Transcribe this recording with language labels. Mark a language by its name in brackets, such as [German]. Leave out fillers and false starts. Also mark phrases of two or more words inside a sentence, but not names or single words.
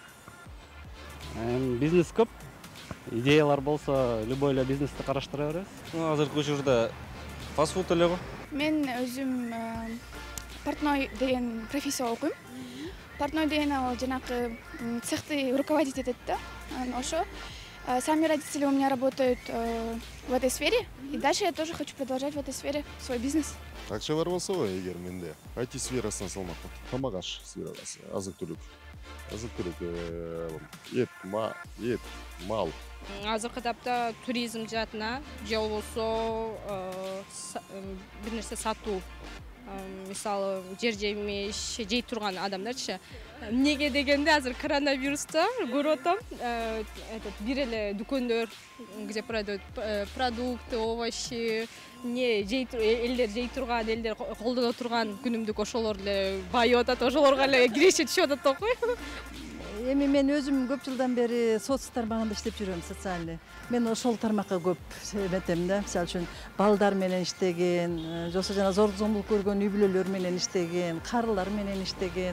[Kyrgyz] Бизнес көп, идеялар болсо, любой эле бизнести караштыра беребиз. Азыркы учурда фастфуд эле го. Мен өзүм портной деген профессия окуйм. Портной деген ал жанакы цехты руководить этет да. [Russian] Ошо сами родители у меня работают в этой сфере, и дальше я тоже хочу продолжать в этой сфере свой бизнес. [Kyrgyz] Акча бар болсо эгер менде IT сферасына салмакта, тамак аш сферасы, азык-түлүк, эт, мал. Азыркы тапта туризм жаатына же болбосо бир нерсе сатуу, мисалы жер жемиш жей турган адамдарчы. Эмнеге дегенде азыр коронавируста көрүп атам, бир эле дүкөндөр, [Russian] где продают продукты, овощи, [Kyrgyz] элдер жей турган, элдер колдоно турган күнүмдүк ошолор эле байып атат, ошолорго эле киреше түшүп атат да кой. Эми мен өзүм көп жылдан бери соц тармагында иштеп жүрөм, социальный. Мен ошол тармакка көп эметем да. Мисалы үчүн балдар менен иштеген, жосо жана зор зомбулук көргөн үй бүлөлөр менен иштеген, карылар менен иштеген.